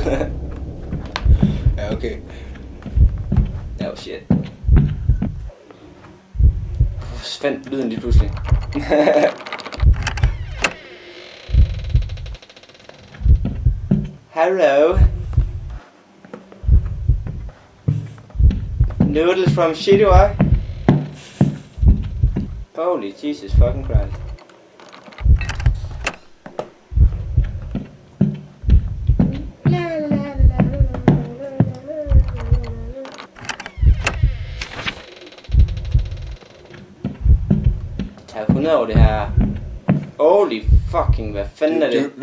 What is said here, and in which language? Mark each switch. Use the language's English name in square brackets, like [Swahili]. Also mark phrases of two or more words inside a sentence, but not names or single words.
[Danish] Ja, okay. [English] Ja, oh shit. [Danish] Fandt lyden lige pludselig. [English] Hello. Noodles from Shidua. Holy Jesus fucking Christ. [Danish] Jeg har 100 over det her. [English] Holy fucking, [Danish] hvad fanden er det?